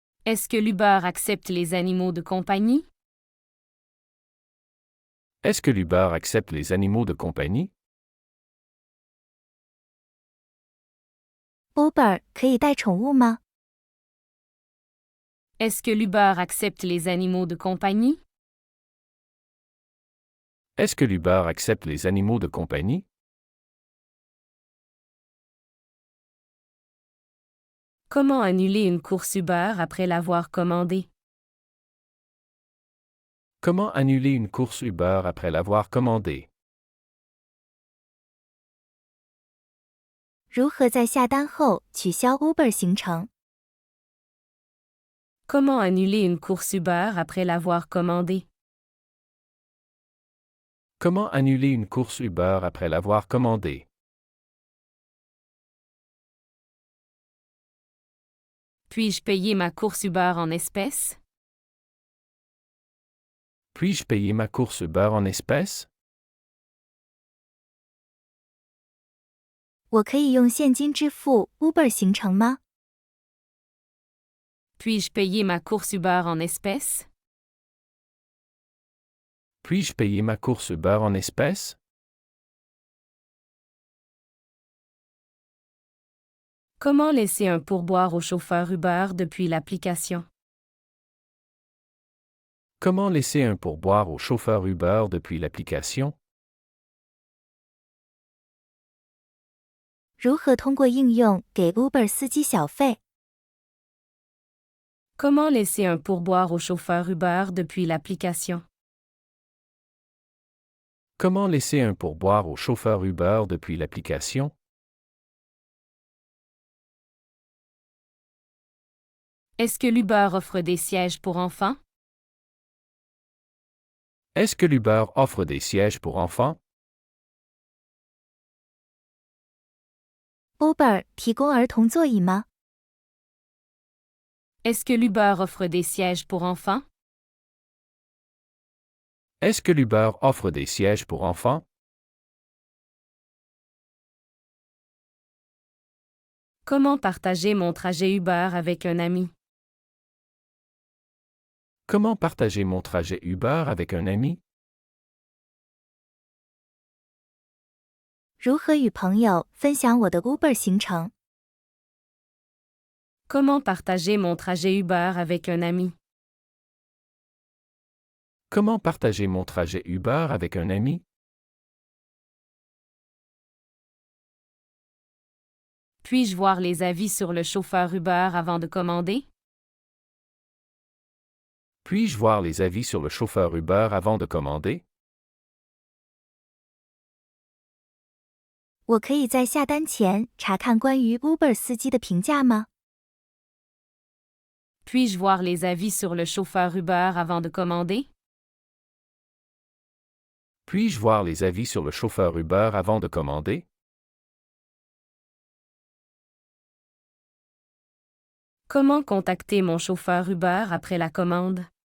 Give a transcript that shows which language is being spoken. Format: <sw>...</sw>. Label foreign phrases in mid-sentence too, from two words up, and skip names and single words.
<fr>Est-ce que l'Uber accepte les animaux de compagnie? Est-ce que l'Uber accepte les animaux de compagnie?</fr> <zh>Uber 可以带宠物吗？</zh> <fr>Est-ce que l'Uber accepte les animaux de compagnie? Est-ce que l'Uber accepte les animaux de compagnie? Comment annuler une course Uber après l'avoir commandée? Comment annuler une course Uber après l'avoir commandée?</fr> <zh>如何在下单后取消 Uber 行程？</zh> <fr>Comment annuler une course Uber après l'avoir commandée? Comment annuler une course Uber après l'avoir commandée? Puis-je payer ma course Uber en espèces? Puis-je payer ma course Uber en espèces?</fr> <zh>我可以用现金支付 Uber 行程吗？</zh> <fr>Puis-je payer ma course Uber en espèces? Puis-je payer ma course Uber en espèces? Comment laisser un pourboire au chauffeur Uber depuis l'application? Comment laisser un pourboire au chauffeur Uber depuis l'application?</fr> <zh>如何通过应用给 Uber 司机小费？</zh> <fr>Comment laisser un pourboire au chauffeur Uber depuis l'application? Comment laisser un pourboire au chauffeur Uber depuis l'application? Est-ce que l'Uber offre des sièges pour enfants? Est-ce que l'Uber offre des sièges pour enfants?</fr> <zh>Uber 提供儿童座椅吗？</zh> <fr>Est-ce que l'Uber offre des sièges pour enfants? Est-ce que l'Uber offre des sièges pour enfants? Comment partager mon trajet Uber avec un ami? Comment partager mon trajet Uber avec un ami?</fr> <zh>如何与朋友分享我的 Uber 行程？</zh> <fr>Comment partager mon trajet Uber avec un ami? Comment partager mon trajet Uber avec un ami? Puis-je voir les avis sur le chauffeur Uber avant de commander? Puis-je voir les avis sur le chauffeur Uber avant de commander?</fr> <zh>我可以在下单前查看关于 Uber 司机的评价吗？</zh> <fr>Puis-je voir les avis sur le chauffeur Uber avant de commander? Puis-je voir les avis sur le chauffeur Uber avant de commander? Comment contacter mon chauffeur Uber après la commande?</fr>